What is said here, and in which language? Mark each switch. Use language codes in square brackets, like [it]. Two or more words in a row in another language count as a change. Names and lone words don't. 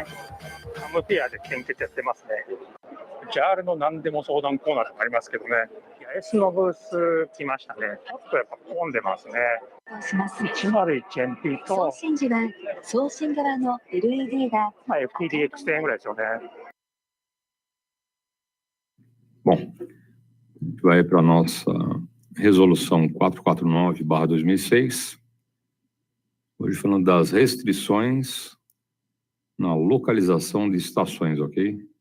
[ja] ハムフェアで献血やってますね。ジャールの何でも相談コーナーとかありますけどね。八重洲のブース来ましたね。ちょっとやっぱ混んでますね。101NP と送信時は送信側の LED が、 FTDX 点ぐらいですよね。 [pt] Bom, vai para a nossa resolução 449/2006. Hoje falando das restrições na localização de estações, ok?